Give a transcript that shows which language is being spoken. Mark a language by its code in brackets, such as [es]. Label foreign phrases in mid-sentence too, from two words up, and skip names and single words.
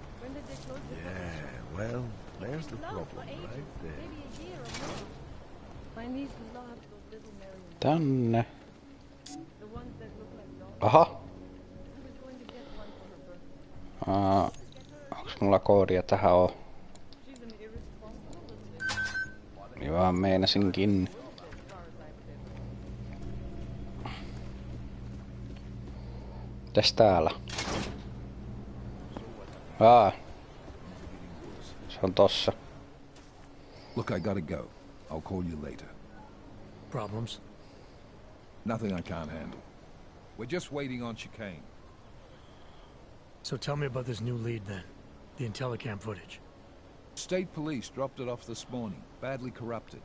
[en] Yeah, well, there's the problem right there. My niece loved those little marionettes. [fi] Tänne. [en] The ones that look like dolls. [fi] Aha. [en] I was going to get one for her birthday. [fi] Onks mulla koodia tähän oo? [en] She's an irresponsible little bitch. [fi] Niin vaan meinasinkin. Mitäs täällä? Se on tossa. [en] Look, I gotta go. I'll call you later. Problems? Nothing I can't handle. We're just waiting on chicane. So tell me about this new lead then. The Intellicam footage. State police dropped it off this morning, badly corrupted.